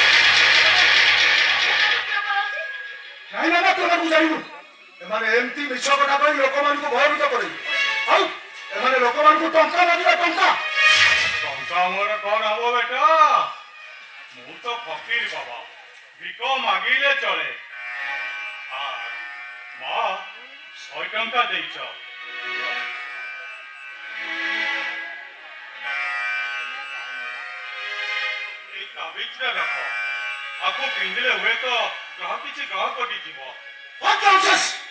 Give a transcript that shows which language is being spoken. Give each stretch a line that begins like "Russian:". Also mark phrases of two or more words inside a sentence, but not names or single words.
Odia: ନାଇଁ ବାବା ତୁ ତାକୁ ଜାଣିବୁ ଏମାନେ ଏମିତି ମିଛ କଥା କହି ଲୋକମାନଙ୍କୁ ଭୟଭୀତ କରିବେ ଆଉ ଏମାନେ ଲୋକମାନଙ୍କୁ ଟଙ୍କା ମାଗିବେ ଟଙ୍କା ଟଙ୍କା ମୋର କଣ ହବ ବେଟା ମୁଁ ତ ଫକୀର ବାବା ଭିକ ମାଗିଲେ ଚଳେ ମା 100 ଟଙ୍କା ଦେଇଛ ଏଇ ତାବିଜଟା ରଖ ଆକୁ ପିନ୍ଧିଲେ ହୁଏତ ଗ୍ରହ କିଛି ଗ୍ରହ କଟିଯିବ
English: What nonsense!